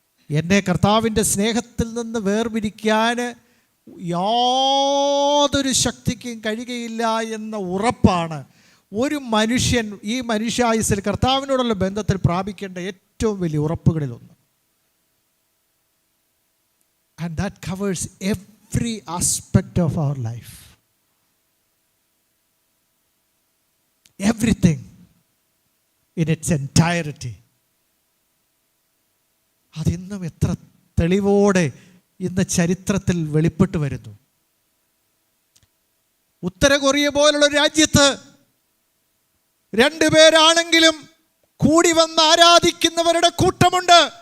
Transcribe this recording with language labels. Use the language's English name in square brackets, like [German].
[Malayalam] എന്നെ കർത്താവിൻ്റെ സ്നേഹത്തിൽ നിന്ന് വേർപിരിക്കാൻ യാതൊരു ശക്തിക്കും കഴിയുകയില്ല എന്ന ഉറപ്പാണ് ഒരു മനുഷ്യൻ ഈ മനുഷ്യായുസ്സിൽ കർത്താവിനോടുള്ള ബന്ധത്തിൽ പ്രാപിക്കേണ്ട ഏറ്റവും വലിയ ഉറപ്പുകളിലൊന്ന്. [English] And that covers every aspect of our life. Everything in its entirety. [Malayalam] അതിന്നും എത്ര തെളിവോടെ ഇന്ന് ചരിത്രത്തിൽ വെളിപ്പെട്ടു വരുന്നു. ഉത്തര കൊറിയ പോലുള്ള രാജ്യത്ത് 2 പേരാണെങ്കിലും കൂടി വന്ന് ആരാധിക്കുന്നവരുടെ കൂട്ടമുണ്ട്.